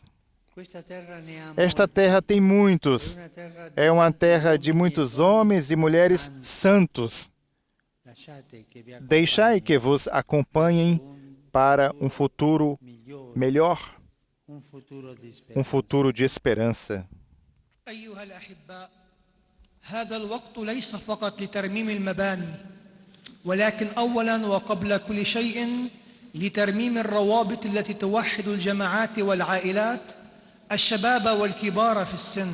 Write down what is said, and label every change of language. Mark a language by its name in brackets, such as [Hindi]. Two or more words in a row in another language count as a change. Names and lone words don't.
[Portuguese] Esta terra tem muitos. É uma terra de muitos homens e mulheres santos. Deixai que vos acompanhem para um futuro melhor, um futuro de esperança. [Arabic] أيها الأحباء، هذا الوقت ليس فقط لترميم المباني، ولكن أولاً وقبل كل شيء لترميم الروابط التي توحد الجماعات والعائلات، الشباب والكبار في السن.